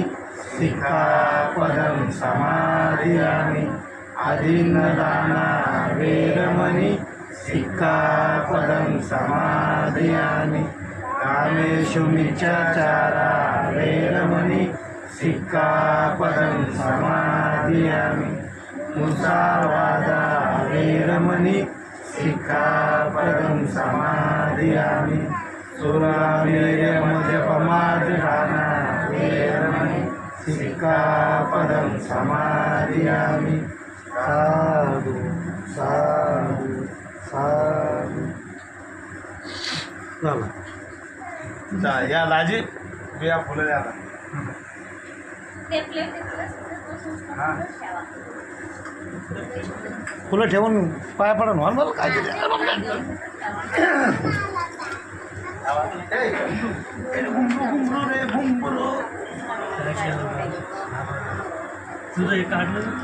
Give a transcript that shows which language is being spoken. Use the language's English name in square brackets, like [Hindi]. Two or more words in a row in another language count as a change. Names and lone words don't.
[Pali] सिक्खापदं समादियामि आदिन्नदाना वेरमणि सिक्खापदं समादियामि कामेषु मिच्छाचारा वेरमणि सिक्खापदं समादियामि मुसावादा वेरमणि सिक्खापदं समादियामि सुरामेरमद्यपमादधाना वेरमणि सिक्खापदं समादियामि साधु साधु साधु [Marathi] चला या लाजी बिया फुलं द्या आता फुलं ठेवून पाया पडून व्हाल मला काय तुझं हे काढलं